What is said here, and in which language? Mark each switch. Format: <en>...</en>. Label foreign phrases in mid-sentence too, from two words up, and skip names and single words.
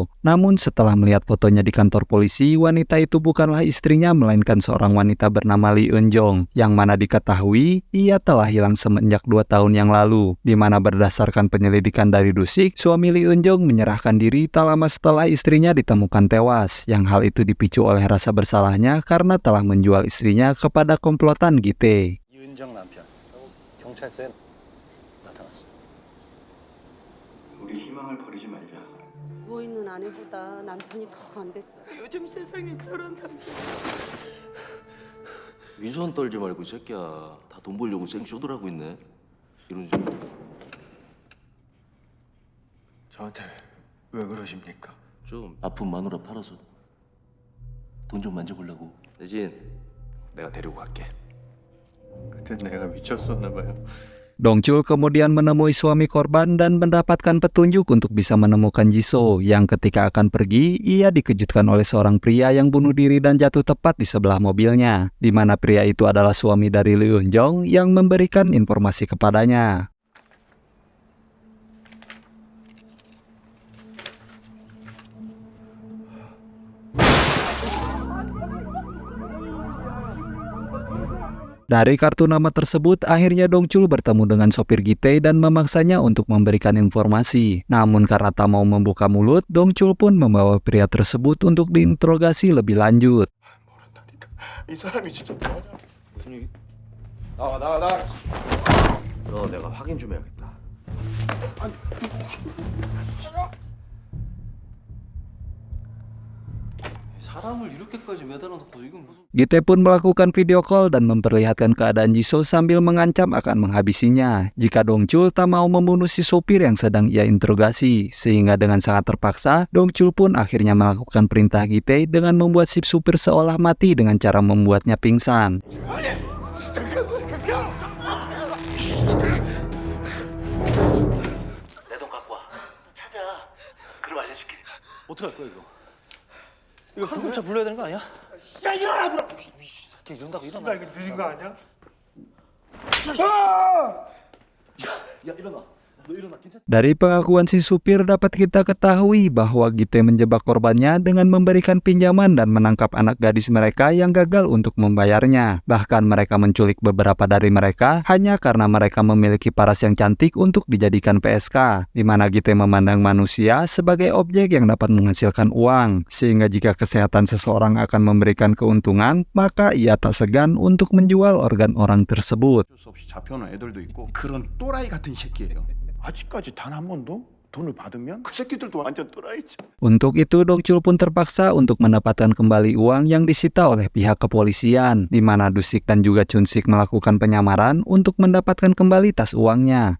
<id>Namun setelah melihat fotonya di kantor polisi, wanita itu bukanlah istrinya melainkan seorang wanita bernama Lee Eun-jong, yang mana diketahui ia telah hilang semenjak 2 tahun yang lalu. Di mana berdasarkan penyelidikan dari Dusik, suami Lee Eun-jong menyerahkan diri tak lama setelah istrinya ditemukan tewas, yang hal itu dipicu oleh rasa bersalahnya karena telah menjual istrinya kepada komplotan Gite.</id> <ko>이은정 남편. 경찰서에 나타났어. 우리 희망을 버리지 말자. 누워있는 아내보다 남편이 더 안 됐어. 요즘 세상에 저런 남자. 위선 떨지 말고 이 새끼야. 다 돈 벌려고 생쇼들하고 있네. 이런 식. 저한테 왜 그러십니까? 좀 아픈 마누라 팔아서 돈 좀 만져보려고. 대신 내가 데리고 갈게. 그때 내가 미쳤었나 봐요.</ko> <id>Dongchul kemudian menemui suami korban dan mendapatkan petunjuk untuk bisa menemukan Jisoo, yang ketika akan pergi, ia dikejutkan oleh seorang pria yang bunuh diri dan jatuh tepat di sebelah mobilnya, di mana pria itu adalah suami dari Lee Eun-jong yang memberikan informasi kepadanya. Dari kartu nama tersebut, akhirnya Dongchul bertemu dengan sopir Gite dan memaksanya untuk memberikan informasi. Namun karena tak mau membuka mulut, Dongchul pun membawa pria tersebut untuk diinterogasi lebih lanjut.</id> <ko>모른다니까. 이 사람이 진짜 뭐하냐? 무슨 얘기? 나와. 너 내가 확인 좀 해야겠다. 사람을 이렇게까지 매달아놓고 이건 무슨?</ko> <id>Gite pun melakukan video call dan memperlihatkan keadaan Jisoo sambil mengancam akan menghabisinya jika Dongchul tak mau membunuh si sopir yang sedang ia interogasi. Sehingga dengan sangat terpaksa, Dongchul pun akhirnya melakukan perintah Gite dengan membuat si supir seolah mati dengan cara membuatnya pingsan.</id> <ko>내 돈 갖고 와. 찾아. 그럼 알려줄게. 어떡할 거야 이거? 이거 구급차 불러야 되는 거 아니야? 야 일어나 보라. 걔 이런다고 일어나. 나 이거 늦은 거 아니야? 야 일어나. 너 일어나 괜찮아?</ko> <id>Dari pengakuan si supir dapat kita ketahui bahwa Gite menjebak korbannya dengan memberikan pinjaman dan menangkap anak gadis mereka yang gagal untuk membayarnya. Bahkan mereka menculik beberapa dari mereka hanya karena mereka memiliki paras yang cantik untuk dijadikan PSK, di mana Gite memandang manusia sebagai objek yang dapat menghasilkan uang. Sehingga jika kesehatan seseorang akan memberikan keuntungan, maka ia tak segan untuk menjual organ orang tersebut.</id> <ko>어쩔 수 없이 잡혀오는 애들도 있고 그런 또라이 같은 새끼예요. 아직까지 단 한 번도 돈을 받으면 그 새끼들도 완전 또라이지.</ko> <id>Untuk itu, Dongchul pun terpaksa untuk mendapatkan kembali uang yang disita oleh pihak kepolisian, di mana Dusik dan juga Chunsik melakukan penyamaran untuk mendapatkan kembali tas uangnya.</id>